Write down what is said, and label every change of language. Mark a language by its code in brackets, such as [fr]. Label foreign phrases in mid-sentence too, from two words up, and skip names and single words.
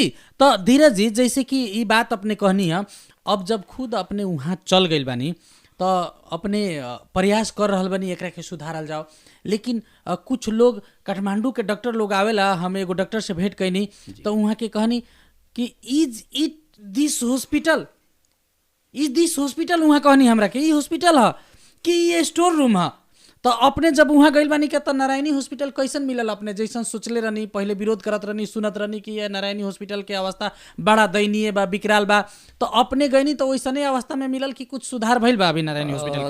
[bho] तो धीरज जी, जैसे कि ये बात अपने कहनी है, अब जब खुद अपने वहाँ चल गइल बानी तो अपने प्रयास कर रहल बानी एकरा के सुधारल जाओ। लेकिन कुछ लोग काठमांडू के डॉक्टर लोग आवेला, हम एगो डॉक्टर से भेंट कैनी तो वहाँ के कहनी कि [en] is it this hospital, [bho] वहाँ कहनी हमरा के ई हॉस्पिटल है कि ये [en] store room [bho] है। तो अपने जब वहाँ गइल बानी के तो नारायणी हॉस्पिटल कैसन मिलल? अपने जैसन सोचले रहनी, पहले विरोध करत रहनी, सुनत रहनी कि ये नारायणी हॉस्पिटल के अवस्था बड़ा दयनीय बा, विकराल बा, तो अपने गइनी तो वैसने अवस्था में मिलल कि कुछ सुधार भइल बा अभी नारायणी हॉस्पिटल के?